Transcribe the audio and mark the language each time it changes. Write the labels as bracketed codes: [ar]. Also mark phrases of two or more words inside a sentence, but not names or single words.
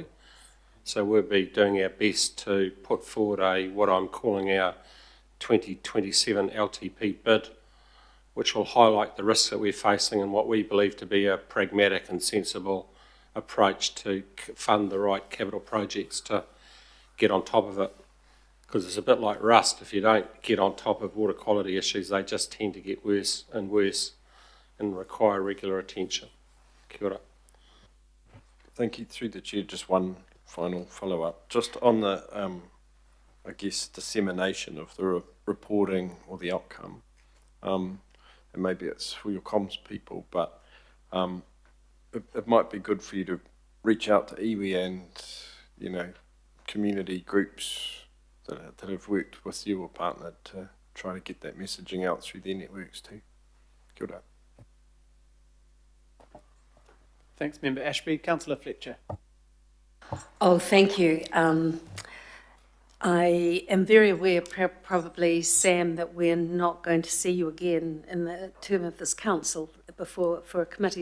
[en] So we'll be doing our best to put forward what I'm calling our 2027 LTP bid, which will highlight the risks that we're facing and what we believe to be a pragmatic and sensible approach to fund the right capital projects to get on top of it, because it's a bit like rust. If you don't get on top of water quality issues, they just tend to get worse and worse and require regular attention. [mi] Kia ora. [en] Thank you. Through the chair, just one final follow-up, just on the, I guess, dissemination of the reporting or the outcome. And maybe it's for your comms people, but it might be good for you to reach out to iwi and, you know, community groups that have worked with you or partnered to try to get that messaging out through their networks too. [mi] Kia ora. [en] Thanks, Member Ashby. Councillor Fletcher. Oh, thank you. I am very aware, probably, Sam, that we're not going to see you again in the term of this council for a committee.